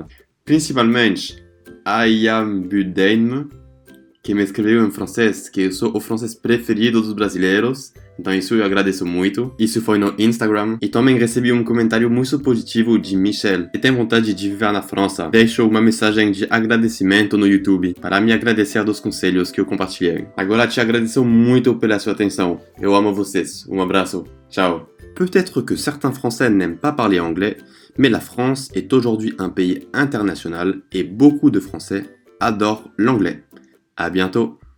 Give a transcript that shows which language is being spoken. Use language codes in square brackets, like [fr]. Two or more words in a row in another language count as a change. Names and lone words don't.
[pt] Principalmente a Ian Budain, que me escreveu em francês, que eu sou o francês preferido dos brasileiros, então isso eu agradeço muito. Isso foi no Instagram. E também recebi um comentário muito positivo de Michel, que tem vontade de viver na França. Deixou uma mensagem de agradecimento no YouTube, para me agradecer dos conselhos que eu compartilhei. Agora te agradeço muito pela sua atenção. Eu amo vocês. Um abraço. Ciao. [fr] Peut-être que certains Français n'aiment pas parler anglais, mais la France est aujourd'hui un pays international et beaucoup de Français adorent l'anglais. À bientôt!